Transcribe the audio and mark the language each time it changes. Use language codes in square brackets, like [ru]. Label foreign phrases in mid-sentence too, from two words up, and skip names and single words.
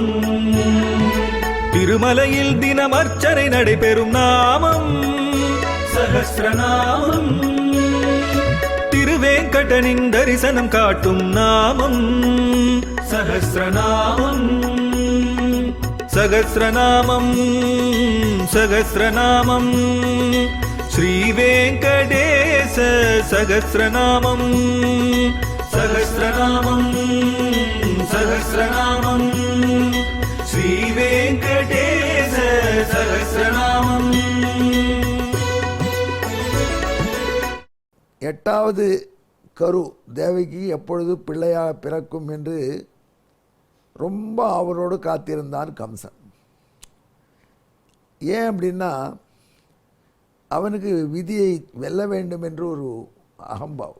[ta] திருமலையில் தினம் அர்ச்சனை நடைபெறும் நாமம் சஹஸ்ரநாமம். திருவேங்கடனின் தரிசனம் காட்டும் நாமம் சஹஸ்ரநாமம். [sa] सहस्रनामम् सहस्रनामम् श्रीवेङ्कटेश सहस्रनामं सहस्रनामं सहस्रनामं श्रीवेङ्कटेश सहस्रनामं. [ta] எட்டாவது கரு தேவகி எப்பொழுது பிள்ளையாக பிறக்கும் என்று ரொம்ப அவரோடு காத்திருந்தான் கம்சன். ஏன் அப்படின்னா அவனுக்கு விதியை வெல்ல வேண்டும் என்று ஒரு அகம்பாவம்.